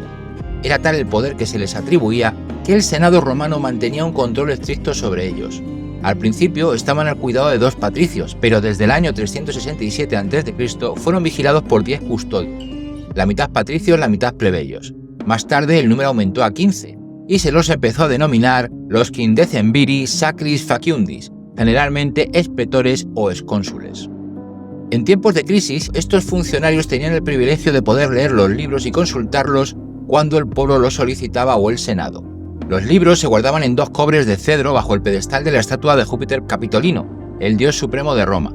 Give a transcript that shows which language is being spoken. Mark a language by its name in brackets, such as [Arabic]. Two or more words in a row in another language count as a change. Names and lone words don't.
[Spanish] Era tal el poder que se les atribuía que el Senado romano mantenía un control estricto sobre ellos. Al principio estaban al cuidado de 2 patricios, pero desde el año 367 a.C. fueron vigilados por 10 custodios, la mitad patricios, la mitad plebeyos. Más tarde el número aumentó a 15, y se los empezó a denominar los [Latin] quindecemviri sacris faciundis, [Spanish] generalmente expretores o excónsules. En tiempos de crisis, estos funcionarios tenían el privilegio de poder leer los libros y consultarlos cuando el pueblo lo solicitaba o el Senado. Los libros se guardaban en 2 cobres de cedro bajo el pedestal de la estatua de Júpiter Capitolino, el dios supremo de Roma.